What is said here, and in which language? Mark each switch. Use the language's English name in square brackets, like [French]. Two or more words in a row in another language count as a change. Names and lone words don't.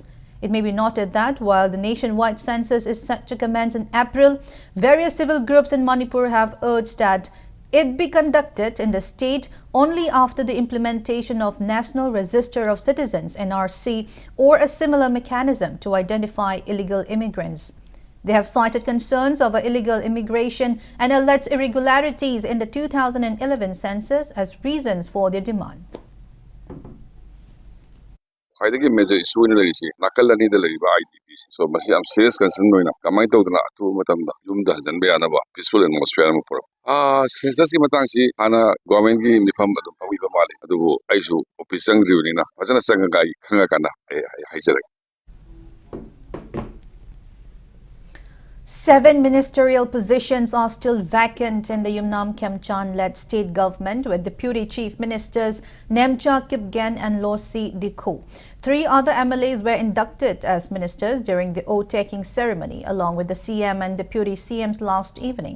[English] It may be noted that while the nationwide census is set to commence in April, various civil groups in Manipur have urged that it be conducted in the state only after the implementation of National Register of Citizens (NRC) or a similar mechanism to identify illegal immigrants. They have cited concerns over illegal immigration and alleged irregularities in the 2011 census as reasons for their demand. [Manipuri] Khwaidagi [English] major issue [Manipuri] in the nakal ani da lariba IDPs. So masi am [English] serious concern [Manipuri] noina. Kamai tawdana atu matamda yumda hajanbe anaba [English] peaceful atmosphere [Manipuri] ma pura. Census ki matang si ana government ki nifam adum pami ba male. Adubu aisu office sang riunina. Bajana sang gai khanga kana haijare. [English] 7 ministerial positions are still vacant in the Yumnam Khemchand-led state government, with Deputy Chief Ministers Nemcha Kipgen and Losi Dikho. 3 other MLAs were inducted as ministers during the oath-taking ceremony, along with the CM and Deputy CMs last evening.